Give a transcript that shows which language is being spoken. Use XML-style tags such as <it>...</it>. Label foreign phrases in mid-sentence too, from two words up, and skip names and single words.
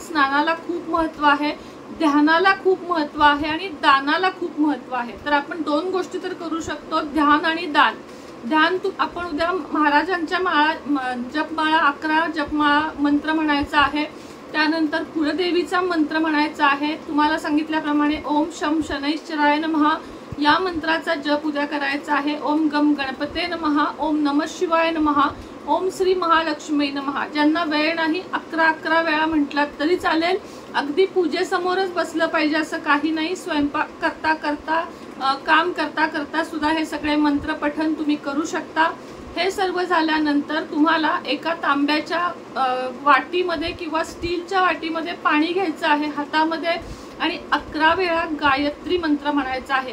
<mr>स्नानाला खूप महत्त्व आहे, ध्यानाला खूप महत्त्व आहे आणि दानाला खूप महत्त्व आहे. तर आपण 2 गोष्टी तर करू शकतो, ध्यान आणि दान. ध्यान आपण उद्या महाराजांच्या जपमाळा 11 जपमाळा मंत्र म्हणायचा आहे. त्यानंतर कुलदेवीचा मंत्र म्हणायचा आहे. तुम्हाला सांगितल्याप्रमाणे</mr> <sa>ओम शम शनैश्चराय नमः</sa> <mr>या मंत्राचा जप उद्या करायचा आहे.</mr> <sa>ओम गम गणपते नमः, ओम नमः शिवाय नमः, ओम श्री महालक्ष्मी नमः.</sa> <mr>ज्यांना वेळ नाही 11 वेळा म्हटलात तरी चालेल. अगदी पूजेसमोरच बसलं पाहिजे असं काही नाही. स्वयंपाक करता करता, काम करता करता सुद्धा हे सगळे मंत्र पठण तुम्ही करू शकता. हे सर्व झाल्यानंतर तुम्हाला एका तांब्याच्या वाटीमध्ये किंवा स्टीलच्या वाटीमध्ये पाणी घ्यायचं आहे हातामध्ये आणि 11 वेळा गायत्री मंत्र म्हणायचा आहे.</mr>